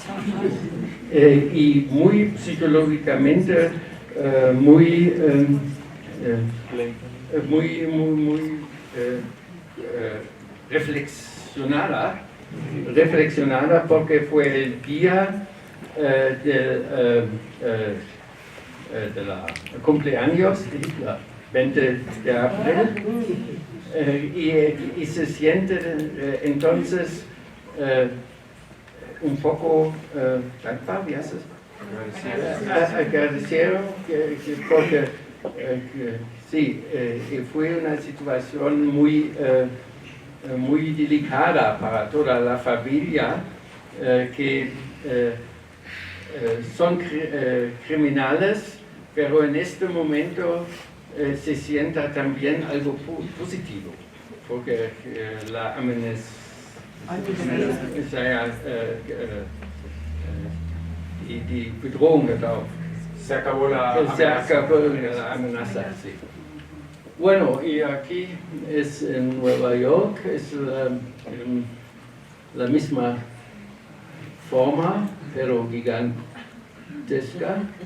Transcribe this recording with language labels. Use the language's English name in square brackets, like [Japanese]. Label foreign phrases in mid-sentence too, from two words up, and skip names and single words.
[Spanish] y muy psicológicamente muy reflexionada, porque fue el día de la cumpleaños de Hitler, 20 de abril, y se siente entonces un poco [German] dankbar, ¿wie heißt es? [Spanish] Agradecido, porque sí, fue una situación muy delicada para toda la familia, que son criminales, pero en este momento se sienta también algo positivo, porque la y [German] die Bedrohung hört auf. [Spanish] Se acabó la Se amenaza. acabó la amenaza, sí. Bueno, y aquí es en Nueva York, es la misma forma, pero gigantesca.